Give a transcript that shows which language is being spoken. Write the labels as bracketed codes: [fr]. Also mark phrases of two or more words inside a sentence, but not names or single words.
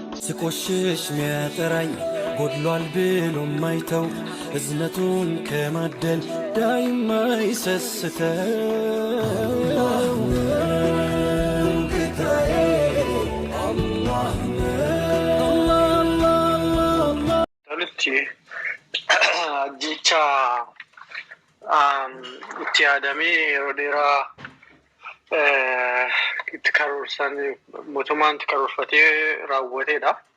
[am] ስቆሽሽ ሚያጠራኝ ጎድሏል ብሎ ማይተው እዝነቱን ከማደል ዳይማ ይሰስተው ጌታዬ አላህ [om] jecha itti yaadamee yeroo dheeraa itti karoorsan mootummaan itti karoorfatee raawwateedha.